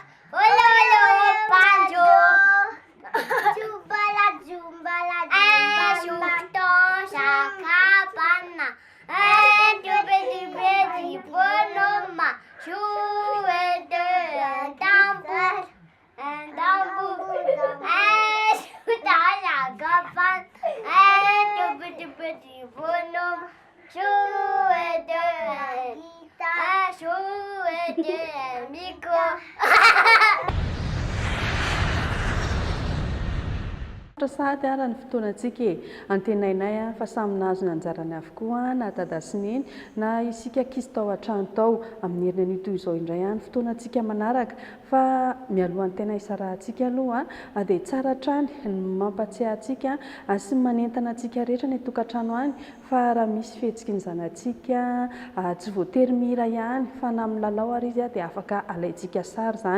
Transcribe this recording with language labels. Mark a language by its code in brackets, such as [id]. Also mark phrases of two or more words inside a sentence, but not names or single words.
[fr] Oh le banjo, un jour dans sa cabane, un petit bonhomme jouait de la tambour. Un tambour, un jour dans sa cabane, un petit bonhomme jouait de la guitare, jouait de la micro. [mg] Sady ara ny fotoanantsika e antenainay fa samy nahazo ny anjarany avokoa na dada sy neny na isika ankizy tao an-trano tao amin'ny herinana ito izao indray any fotoanantsika manaraka fa mialohan'ny tena isarahantsika aloha dia tsara trany mampatsiahy antsika sy manentana antsika rehetra ny tokantrano any fa raha misy fihetsiky ny zanantsika tsy voatery mihira ihany fa na amin'ny lalao ary izy dia afaka alaintsika sary zany.